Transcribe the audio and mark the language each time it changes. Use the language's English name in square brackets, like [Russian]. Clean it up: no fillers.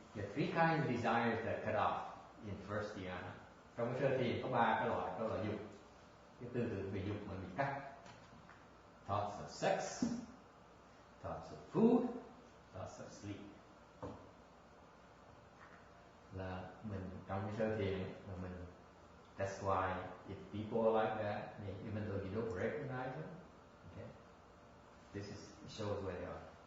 [English] The three kinds of desires that cut off in first dhyana. [Vietnamese] Trong cái sơ thiền có 3 cái loại, đó là dục. Cái tư tưởng về dục mà bị cắt. [English] Thoughts of sex, thoughts of food, thoughts of sleep. [Vietnamese] Là mình trong cái sơ thiền là mình. [English] That's why if people are like that, even though you don't recognize them, okay, this shows where they are.